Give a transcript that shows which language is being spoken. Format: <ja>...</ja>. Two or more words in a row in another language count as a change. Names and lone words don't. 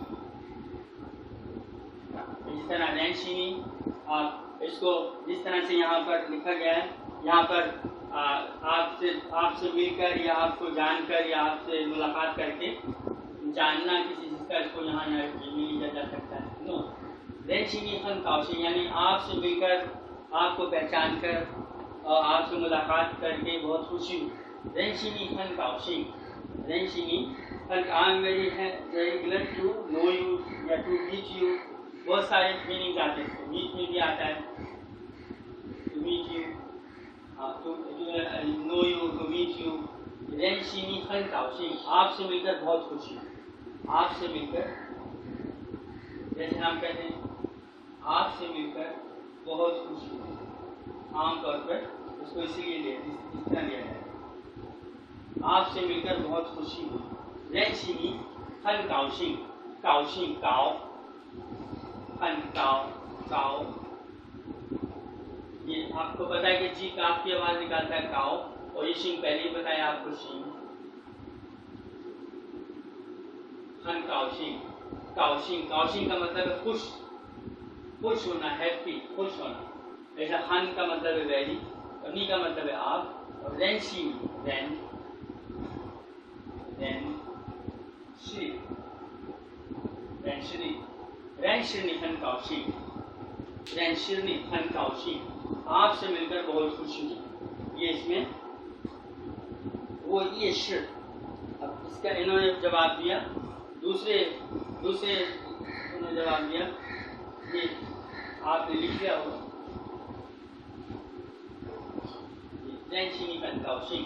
<hi>इस तरह रेंशिनी आप इसको जिस तरह से यहाँ पर लिखा गया है, यहाँ पर आपसे मिलकर या आपको जानकर या आपसे मुलाकात करके जानना किसी चीज़ का, इसको यहाँ लिया जा सकता है। नो</hi> <zh>认识你很高兴</zh> <hi>यानी आपसे मिलकर, आपको पहचान कर और आपसे मुलाकात करके बहुत खुशी हुई।</hi> <zh>认识你很高兴，认识你很</zh> <en>I am very glad to know you या to meet you।</en> <hi>बहुत सारे मीनिंग आते हैं। मीट में भी आता है</hi> <en>to meet you, to know you, to meet you.</en> <zh>认识你很高兴</zh> <hi>आपसे मिलकर बहुत खुशी, आपसे मिलकर, जैसे हम कहते हैं आपसे मिलकर बहुत खुशी। आमतौर पर उसको इसीलिए इस तरह लिया जाए, आपसे मिलकर बहुत खुशी हुई।</hi> <zh>认识你很高兴，高兴 高，很 高，高.</zh> <hi>ये आपको पता है कि जी काफ की आवाज निकालता है काओ, और ये शिंग पहले ही बताया आपको शिंग।</hi> <zh>很高兴，高兴，高兴</zh> <hi>का मतलब है खुश, खुश होना, हैप्पी, खुश होना। ऐसा खन का मतलब है वेरी, और नी का मतलब है आप, और रेंशी रेन, रेन श्री,</hi> <zh>认识你，认识你很高兴，认识你很高兴</zh> <hi>आपसे मिलकर बहुत खुशी हुई। ये इसमें वो ये शिर। अब इसका इन्होंने जवाब दिया, दूसरे उन्होंने जवाब दिया, ये आपने लिख दिया होगा</hi> <zh>认识你很高兴.</zh>